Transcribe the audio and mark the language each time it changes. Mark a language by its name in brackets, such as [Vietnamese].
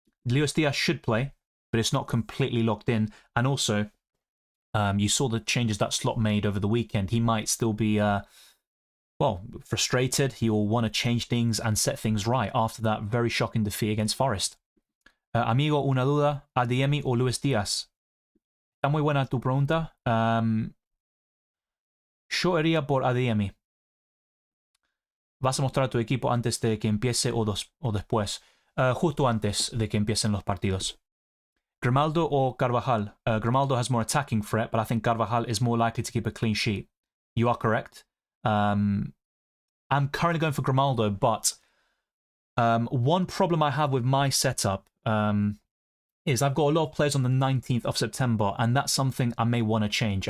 [English] Luis Diaz should play, but it's not completely locked in. And also, you saw the changes that Slot made over the weekend. He might still be frustrated. He will want to change things and set things right after that very shocking defeat against Forest. [Spanish] Amigo, una duda, Adeyemi o Luis Diaz? Está muy buena tu pregunta. Yo iría por Adeyemi. ¿Vas a mostrar tu equipo antes de que empiece o después? Justo antes de que empiecen los partidos. [English] Grimaldo or Carvajal? Grimaldo has more attacking threat, but I think Carvajal is more likely to keep a clean sheet. You are correct. I'm currently going for Grimaldo, but one problem I have with my setup is I've got a lot of players on the 19th of September, and that's something I may want to change.